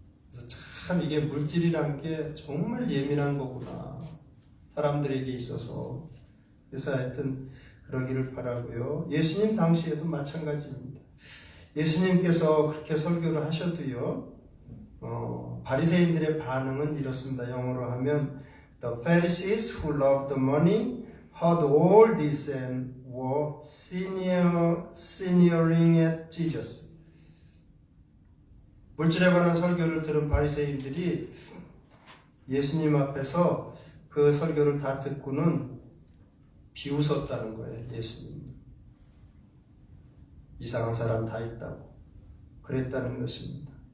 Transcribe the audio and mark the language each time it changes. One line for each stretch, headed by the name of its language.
Korean: 그래서 참 이게 물질이란 게 정말 예민한 거구나 사람들에게 있어서. 그래서 하여튼 그러기를 바라고요. 예수님 당시에도 마찬가지입니다. 예수님께서 그렇게 설교를 하셔도요 바리새인들의 반응은 이렇습니다. 영어로 하면
English: The Pharisees who loved the money heard all this and were sneering at Jesus.
Korean: 물질에 관한 설교를 들은 바리새인들이 예수님 앞에서 그 설교를 다 듣고는 비웃었다는 거예요. 예수님 이상한 사람 다 있다고 그랬다는 것입니다.